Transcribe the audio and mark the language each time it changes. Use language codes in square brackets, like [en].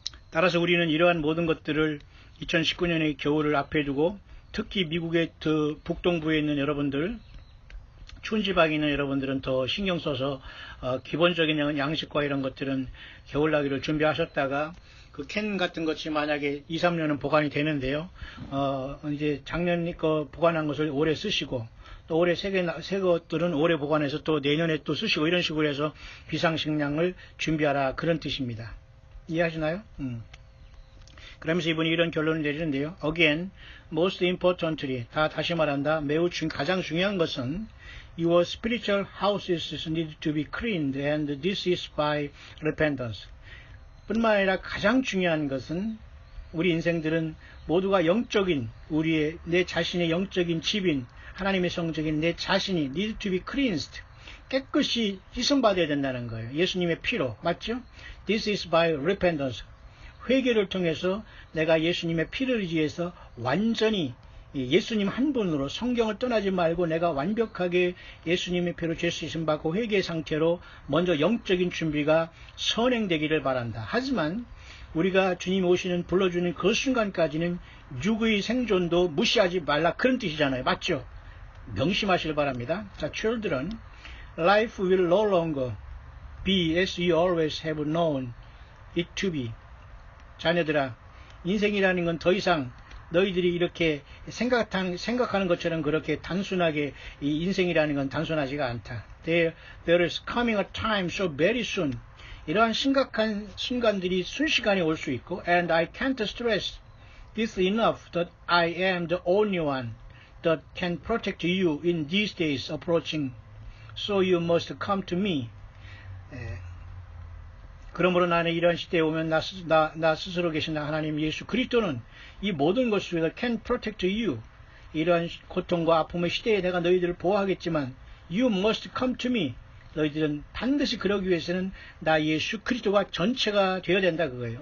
[ko] 따라서 우리는 이러한 모든 것들을 2019년의 겨울을 앞에 두고 특히 미국의 북동부에 있는 여러분들, 추운 지방에 있는 여러분들은 더 신경 써서 기본적인 양식과 이런 것들은 겨울나기를 준비하셨다가 캔 같은 것이 만약에 2, 3년은 보관이 되는데요. 이제 작년 거 보관한 것을 올해 쓰시고 또 올해 새 것들은 올해 보관해서 또 내년에 또 쓰시고 이런 식으로 해서 비상식량을 준비하라 그런 뜻입니다. 이해하시나요? 그러면서 이분이 이런 결론을 내리는데요. [en] Again, most importantly, [ko] 다시 말한다. 가장 중요한 것은 [en] Your spiritual houses need to be cleaned and this is by repentance. [ko] 뿐만 아니라 가장 중요한 것은 우리 인생들은 모두가 영적인 내 자신의 영적인 집인 하나님의 성적인 내 자신이 [en] need to be cleansed. [ko] 깨끗이 씻음받아야 된다는 거예요. 예수님의 피로. 맞죠? [en] This is by repentance. [ko] 회개를 통해서 내가 예수님의 피를 의지해서 완전히 예수님 한 분으로 성경을 떠나지 말고 내가 완벽하게 예수님의 피로 죄 씻음 받고 회개 상태로 먼저 영적인 준비가 선행되기를 바란다. 하지만 우리가 주님이 오시는 불러주는 그 순간까지는 육의 생존도 무시하지 말라, 그런 뜻이잖아요. 맞죠? 명심하시길 바랍니다. [en] 자, children, life will no longer be as you always have known it to be. [ko] 자녀들아, 인생이라는 건 더 이상 너희들이 이렇게 생각하는 것처럼 그렇게 단순하게, 이 인생이라는 건 단순하지가 않다. [en] There is coming a time so very soon. [ko] 이러한 심각한 순간들이 순식간에 올 수 있고, [en] and I can't stress this enough that I am the only one that can protect you in these days approaching. So you must come to me. [ko] 그러므로 나는 이런 시대에 오면 나 스스로 계신 하나님 예수 그리스도는 이 모든 것을 위해서 [en] can protect you. [ko] 이러한 고통과 아픔의 시대에 내가 너희들을 보호하겠지만 [en] you must come to me. [ko] 너희들은 반드시 그러기 위해서는 나 예수 그리스도가 전체가 되어야 된다, 그거예요.